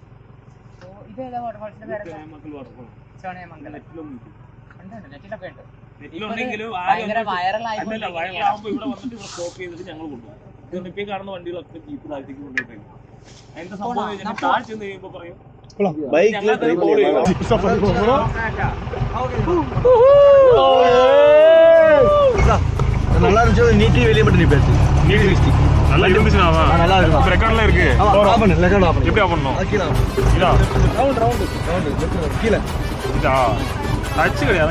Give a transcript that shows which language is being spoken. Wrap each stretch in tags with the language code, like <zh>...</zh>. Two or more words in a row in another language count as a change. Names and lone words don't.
<ml>ഇത് ഏതാ വാട്ടർഫാൾസിന്റെ പേര്? ചോണയമംഗലം. നെറ്റിലൊക്കെ ഉണ്ട്. നെറ്റിലുണ്ടെങ്കിലും വൈറലാകുമ്പോ ഇവിടെ വന്നിട്ട് ഇവിടെ സ്റ്റോപ്പ് ചെയ്തിട്ട് ഞങ്ങൾ കൊണ്ടുപോകും. ഇതുകൊണ്ട് ഇപ്പൊ കാണുന്ന വണ്ടികളൊക്കെ ജീപ്പ് താഴത്തേക്ക് കൊണ്ടുപോയിട്ടേക്കും. അതിന്റെ സംഭവം താഴെ ചെന്ന് കഴിയുമ്പോ പറയും</ml> <ta>நல்லா இருந்துச்சு. நீட்டி வெளியே மட்டும் நீ பேசு. நீட்டி விஸ்டி நல்லா இருந்துச்சுனாவா? நல்லா இருக்கு. ரெக்கார்ட்ல இருக்கு. ஆஃப் பண்ணு. ரெக்கார்ட் ஆஃப் பண்ணு. எப்படி ஆஃப் பண்ணனும்? கீழ ஆஃப் பண்ணு. இதா ரவுண்ட் கீழ. இதா டச் கிடையாது.</ta>